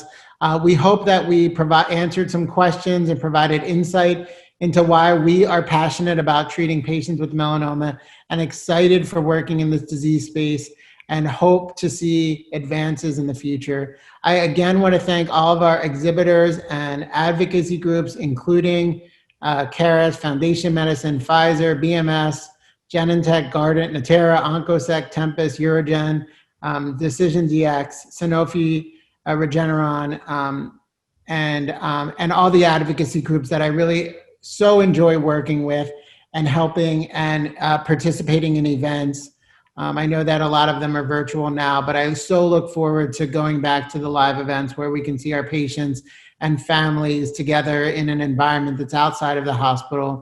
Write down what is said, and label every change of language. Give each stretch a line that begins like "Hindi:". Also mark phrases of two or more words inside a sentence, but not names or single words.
English: We hope that we answered some questions and provided insight into why we are passionate about treating patients with melanoma and excited for working in this disease space and hope to see advances in the future. I again want to thank all of our exhibitors and advocacy groups, including CARES, Foundation Medicine, Pfizer, BMS, Genentech, Guardant, Natera, Oncosec, Tempus, Eurogen, DecisionDx, Sanofi, Regeneron, and all the advocacy groups that I really so enjoy working with and helping and participating in events. I know that a lot of them are virtual now, but I so look forward to going back to the live events where we can see our patients and families together in an environment that's outside of the hospital.